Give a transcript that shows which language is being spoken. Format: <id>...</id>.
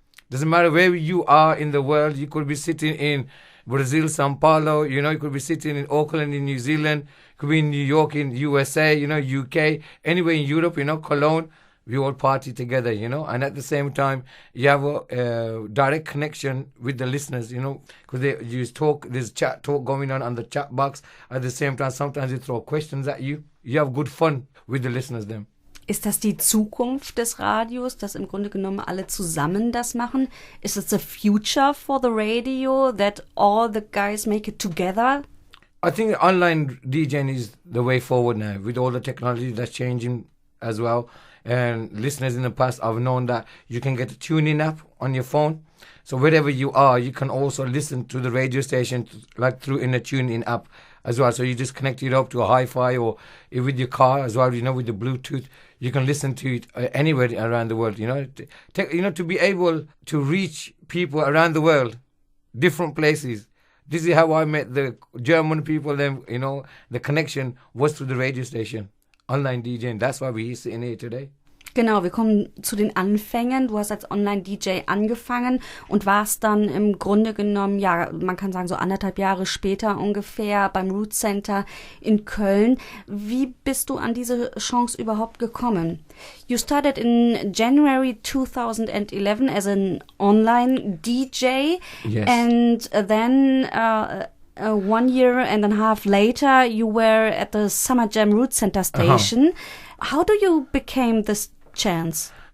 <en>Doesn't matter where you are in the world. You could be sitting in Brazil, Sao Paulo, you could be sitting in Auckland in New Zealand, could be in New York in USA, UK, anywhere in Europe, Cologne. We all party together, and at the same time, you have a direct connection with the listeners, because there's chat talk going on the chat box. At the same time, sometimes they throw questions at you. You have good fun with the listeners then.</en> <de>Ist das die Zukunft des Radios, dass im Grunde genommen alle zusammen das machen?</de> <en>Is it the future for the radio, that all the guys make it together? I think online DJing is the way forward now, with all the technology that's changing as well. And listeners in the past, I've known that you can get a tune-in app on your phone. So wherever you are, you can also listen to the radio station through in a tune-in app as well. So you just connect it up to a hi-fi or with your car as well, with the Bluetooth. You can listen to it anywhere around the world, to be able to reach people around the world, different places. This is how I met the German people. Then, the connection was through the radio station. Online DJing. That's why we're sitting here today.</en> <de>Genau, wir kommen zu den Anfängen. Du hast als Online-DJ angefangen und warst dann im Grunde genommen, ja, man kann sagen so 1,5 Jahre später ungefähr beim Root Center in Köln. Wie bist du an diese Chance überhaupt gekommen?</de> <en>You started in January 2011 as an online DJ. Yes. And then 1 year and a half later you were at the Summer Jam Root Center station. How do you became this chance?</en>